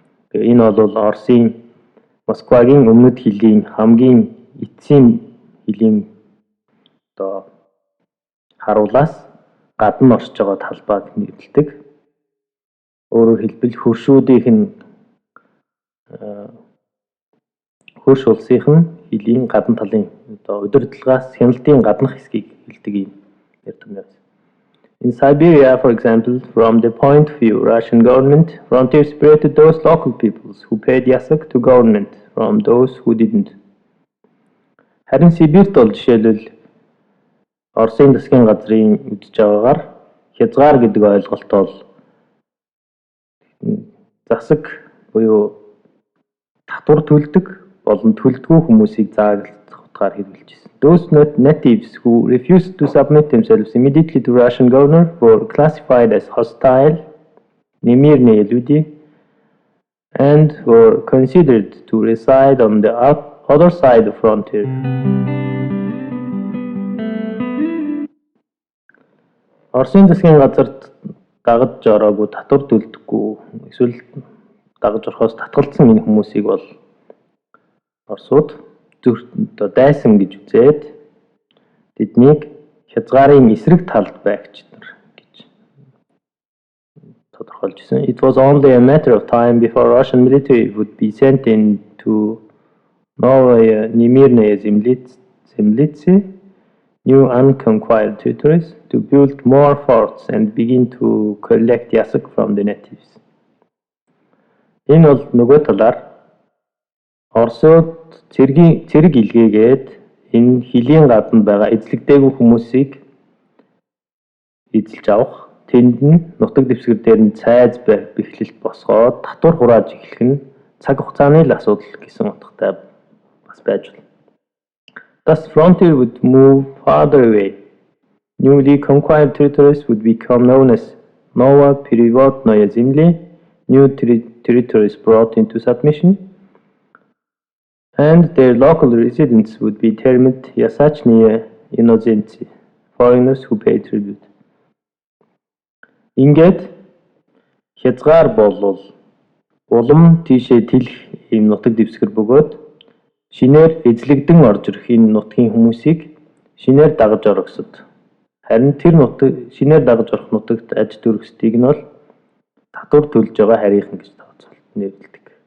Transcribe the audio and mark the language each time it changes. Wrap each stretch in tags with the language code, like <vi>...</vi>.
<mn>Тэгээ энэ бол Оросын Москвагийн өмнөд хилийн хамгийн эцсийн хилийн одоо харуулаас гадна оршиж байгаа талбайг нэрлэдэг. Өөрөөр хэлбэл хөршүүдийнх нь хөрш улсынх нь хилийн гадна талын одоо удирдлагаас хяналтын гаднах хэсгийг хэлдэг юм нэр томьёо.</mn> <en>In Siberia, for example, from the point of view Russian government, frontiers separated those local peoples who paid ясак to government from those who didn't.</en> <mn>Харин Сибирьт бол жишээлбэл Оросын засгийн газрын үдж байгаагаар хязгаар гэдэг ойлголт бол засаг буюу татвар төлдөг болон төлдөггүй хүмүүсийг зааглах утгаар хэрэгжилж байна.</mn> <en>Those natives who refused to submit themselves immediately to Russian governor were classified as hostile,</en> <ru>немирною люди,</ru> <en>and were considered to reside on the other side of the frontier.</en> <mn>Оросын засгийн газарт дагаж ороогүй, татвар төлдөггүй, эсвэл дагаж орохоос татгалцсан энэ хүмүүсийг бол Оросууд дайсан гэж үзээд тэднийг хязгаарын эсрэг талд байгч нар гэж тодорхойлж байна.</mn> <en>It was only a matter of time before Russian military would be sent into</en> <ru>новые немирною землицы,</ru> <en>new unconquered territories, to build more forts and begin to collect ясак from the natives.</en> <mn>Энэ бол нөгөө талаар Оросууд цэрэг илгээгээд энэ хилийн гадна байгаа эзлэгдээгүй хүмүүсийг эзэлж авах, тэнд нь нутаг дэвсгэр дээр нь цайз бэхлэлт босгоод татвар хурааж эхлэх нь цаг хугацааны л асуудал гэсэн утгатай бас байж болно.</mn> <en>Thus frontier would move farther away. Newly conquered territories would become known as</en> <ru>новоприводные земли,</ru> <en>new territories brought into submission, and their local residents would be termed</en> <ru>ясачное, иноземцы,</ru> <en>foreigners who pay tribute.</en> <mn>Ингээд хязгаар болвол улам тийшээ тэлэх ийм нутаг дэвсгэр бөгөөд шинээр эзлэгдэн орж ирэх энэ нутгийн хүмүүсийг шинээр дагаж орохсод, харин тэр шинээр дагаж орох нутагт аж дүрхсдгийг нь бол татвар төлж байгаа харийнхан гэж тооцоолт нэрлэгддэг.</mn>